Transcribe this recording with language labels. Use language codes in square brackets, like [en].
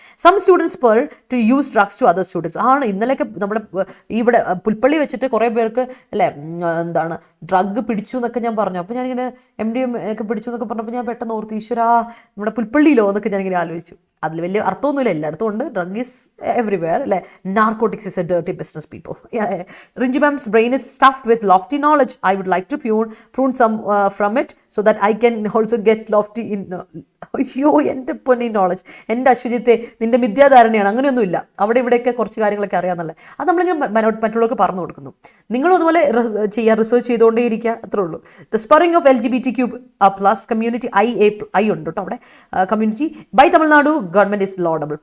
[en] some students per to use drugs to other students [ml] ആണ്. ഇന്നലെയൊക്കെ നമ്മുടെ ഇവിടെ പുൽപ്പള്ളി വെച്ചിട്ട് കുറേ പേർക്ക് അല്ലേ എന്താണ് ഡ്രഗ് പിടിച്ചു എന്നൊക്കെ ഞാൻ പറഞ്ഞു. അപ്പോൾ ഞാനിങ്ങനെ MDMA ഒക്കെ പിടിച്ചു എന്നൊക്കെ പറഞ്ഞപ്പോൾ ഞാൻ പെട്ടെന്ന് ഓർത്ത്, ഈശ്വരാ നമ്മുടെ പുൽപ്പള്ളിയിലോ എന്നൊക്കെ ഞാനിങ്ങനെ ആലോചിച്ചു. അതിൽ വലിയ അർത്ഥമൊന്നുമില്ല, എല്ലായിടത്തും ഉണ്ട്, [en] Drug is everywhere അല്ലേ. Narcotics is a dirty business people. Rinju mom's brain is stuffed with lofty knowledge. I would like to prune some from it so that I can also get lofty in [ml] അയ്യോ എൻ്റെ പൊന്നി [en] Knowledge. [ml] എൻ്റെ അശ്വജിത്തെ നിൻ്റെ വിദ്യാധാരണയാണ്, അങ്ങനെയൊന്നുമില്ല. അവിടെ ഇവിടെയൊക്കെ കുറച്ച് കാര്യങ്ങളൊക്കെ അറിയാമെന്നല്ലേ, അത് നമ്മളിങ്ങനെ മറ്റുള്ളവർക്ക് പറഞ്ഞു കൊടുക്കുന്നു. നിങ്ങളും അതുപോലെ ചെയ്യുക, റിസർച്ച് ചെയ്തുകൊണ്ടേ ഇരിക്കുക, അത്രേ ഉള്ളൂ. [en] the spurring of LGBTQ+ community [ml] I ഉണ്ട് കേട്ടോ അവിടെ, [en] Community by Tamil Nadu government is laudable.